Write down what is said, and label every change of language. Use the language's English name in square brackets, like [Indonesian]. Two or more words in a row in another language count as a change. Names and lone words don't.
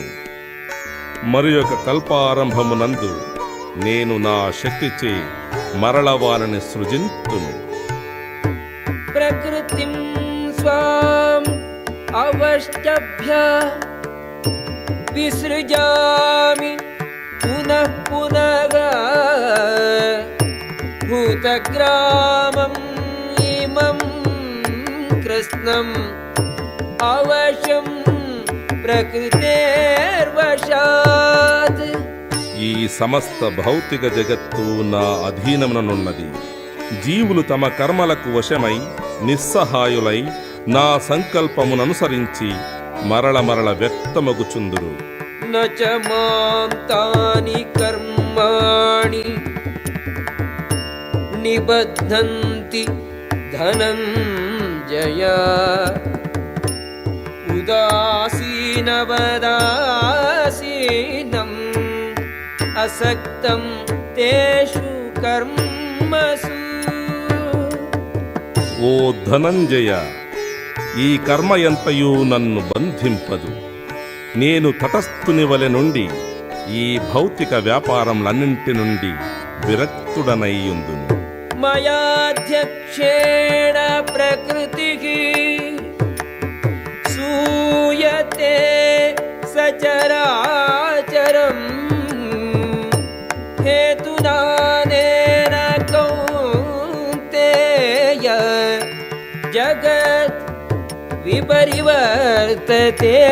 [Telugu] మరి ఒక కల్పారంభమునందు నేను నా శక్తిచే మరల వారిని సృజింతును. [Sanskrit] ప్రకృతిం స్వాం అవష్టభ్య విసృజామి పునరేవ पुनः पुनः भूतग्रामम् इमं कृत्स्नम् अवशं प्रकृतेर्वशात्. [Telugu] ఈ సమస్త భౌతిక జగత్తు నా అధీనముననున్నది. జీవులు తమ కర్మలకు వశమై నిస్సహాయులై నా సంకల్పముననుసరించి మరల మరల వ్యక్తమగుచుందురు. [Sanskrit] न च मां तानि कर्माणि निबध्नन्ति धनञ्जय. उदासीनवदासीनम् असक्तं तेषु कर्मसु. [Telugu] ఓ ధనంజయ, ఈ కర్మ ఎంతయు నన్ను బంధింపదు. నేను తటస్థుని వలె నుండి ఈ భౌతిక వ్యాపారములన్నింటి నుండి విరక్తుడనయ్యుందును. [Sanskrit] మయాధ్యక్షేణ ప్రకృతిః సూయతే సచరాచరం హేతునానేన కౌంతేయ జగత్ విపరివర్తతే.